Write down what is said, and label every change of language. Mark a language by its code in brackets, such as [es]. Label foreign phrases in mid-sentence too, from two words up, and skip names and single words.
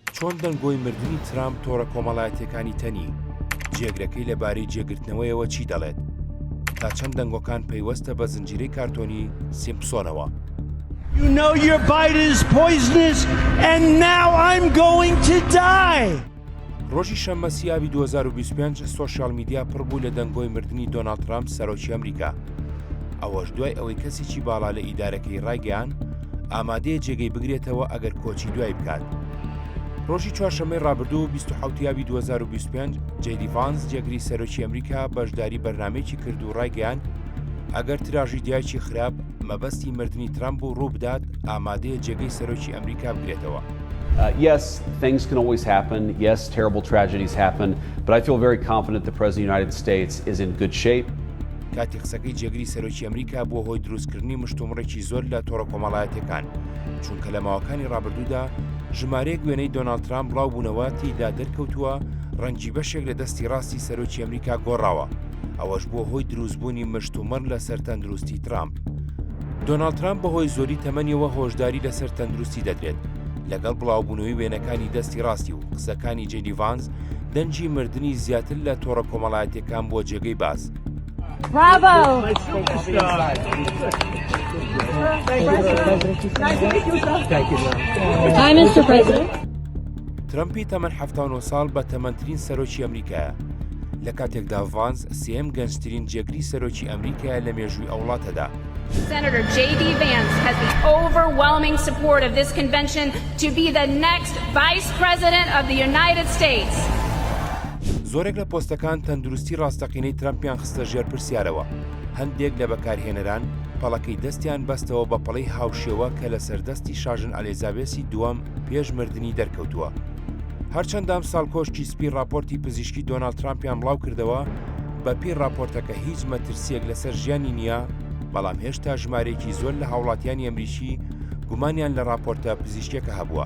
[ckb] چۆن دەنگۆی مردنی ترامپ تۆڕە کۆمەڵایەتیەکانی تەنی جێگرەکەی لەبارەی جێگرتنەوەیەوە چی دەڵێت تا چەند دەنگۆکان پەیوەستە بە زنجیرەی کارتۆنی سیمپسۆنەوە. [en] You know your bite is poisonous and now I'm going to die. [ckb] ڕۆژی شەممە سیاوی 2025 [en] social media [ckb] پڕ بوو لە دەنگۆی مردنی دۆناڵد ترامپ سەرۆکی ئەمریکا. ئەوەش دوای ئەوەی کەسێکی باڵا لە ئیدارەکەی ڕایگەیان ئامادەیە جێگەی بگرێتەوە ئەگەر کۆچی دوای بکات. ڕۆژی چوارشەممەی ڕابردوو 27 یاوی 2025 جێدی ڤانس جێگری سەرۆکی ئەمریکا بەشداری بەرنامەیەکی کرد و ڕایگەیان ئەگەر تراژیدیایکی خراپ مەبەستی مردنی ترامپ و ڕووبدات ئامادەیە جێگەی سەرۆکی ئەمریکا بگرێتەوە. [en] Yes, things can always happen. Yes, terrible tragedies happen. But I feel very confident the President of the United States is in good shape. [ckb] کاتی قسەکەی جێگری سەرۆکی ئەمریکا بۆ هۆی دروستکردنی مشتومڕێکی زۆر لە تۆڕە کۆمەڵایەتیەکان چونکە لە ماوەکانی ڕابردوودا ژمارەیەک وێنەی دۆناڵد ترامپ بڵاو بوونەوە تێیدا دەرکەوتووە ڕەنگی بەشێک لە دەستی ڕاستی سەرۆکی ئەمریکا گۆڕاوە. ئەوەش بۆ هۆی دروستبوونی مشتومڕ لەسەر تەندروستی ترامپ. دۆناڵد ترامپ بەهۆی زۆری تەمەنیەوە هۆشداری لەسەر تەندروستی دەدرێت لەگەڵ بڵاوبوونەوەی وێنەکانی دەستی ڕاستی و قسەکانی جێدی ڤانس دەنجی مردنی زیاتر لە تۆڕە کۆمەڵایەتیەکان بۆ جێگەی باز. [en] Bravo! Hi, Mr. President. [ckb] ترامپی تەمەن 79 ساڵ بە تەمەنترین سەرۆکی ئەمریکایە لە کاتێکدا ڤانس سێم گەنجترین جێگری سەرۆکی ئەمریکایە لە مێژووی ئەو وڵاتەدا. [en] Senator J.D. Vance has the overwhelming support of this convention to be the next Vice President of the United States. [ckb] زۆرێک لە پۆستەکان تەندروستی ڕاستەقینەی ترامپیان خستە ژێر پرسیارەوە. هەندێک لە بەکارهێنەران پەڵەکەی دەستیان بەستەوە بە پەڵەی هاوشێوە کە لە سەردەستی شاژن ئەلیزابێسی دووەم پێش مردنی دەرکەوتووە. هەرچەندام ساڵکۆشتی سپی راپۆرتی پزیشکی دۆناڵد ترامپیان بڵاو کردەوە بە پێی راپۆرتەکە هیچ مەترسیەک لەسەر ژیانی نییە، بەڵام هێشتا ژمارەیەکی زۆر لە هاوڵاتیانی ئەمریکی گومانیان لە راپۆرتە پزیشکیەکە هەبووە.